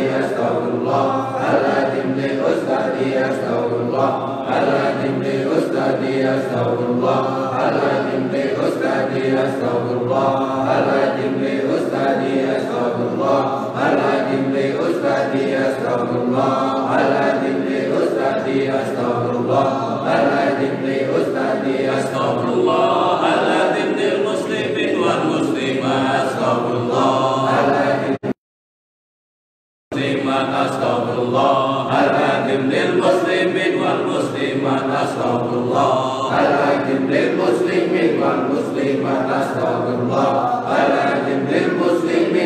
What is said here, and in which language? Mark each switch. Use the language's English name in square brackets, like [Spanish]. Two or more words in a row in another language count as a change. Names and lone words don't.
[Arabic] أستغفر الله العظيم لأستاذي أستغفر الله العظيم لأستاذي أستغفر الله العظيم لأستاذي أستغفر الله العظيم لأستاذي أستغفر الله العظيم لأستاذي أستغفر الله العظيم لأستاذي أستغفر الله العظيم لأستاذي أستغفر الله العظيم للمسلمين والمسلمات أستغفر الله العظيم أستغفر الله العظيم للمسلمين والمسلمات أستغفر الله العظيم للمسلمين والمسلمات أستغفر الله العظيم للمسلمين